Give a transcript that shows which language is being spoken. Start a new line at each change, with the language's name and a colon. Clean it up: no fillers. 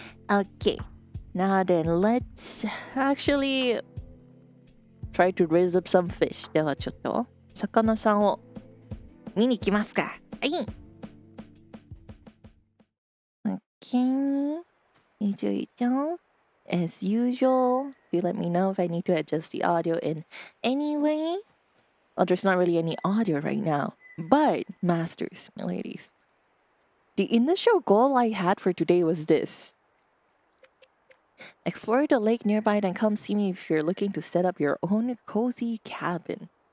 English: Okay, now then let's actually try to raise up some fish.
Japanese: ではちょっと魚さんを見に行きますか。はい。
English: Okay, いちょいちゃん。 As usual, you let me know if I need to adjust the audio in any way. Well, there's not really any audio right now. But, masters, my ladies, the initial goal I had for today was this. Explore the lake nearby, then come see me if you're looking to set up your own cozy cabin.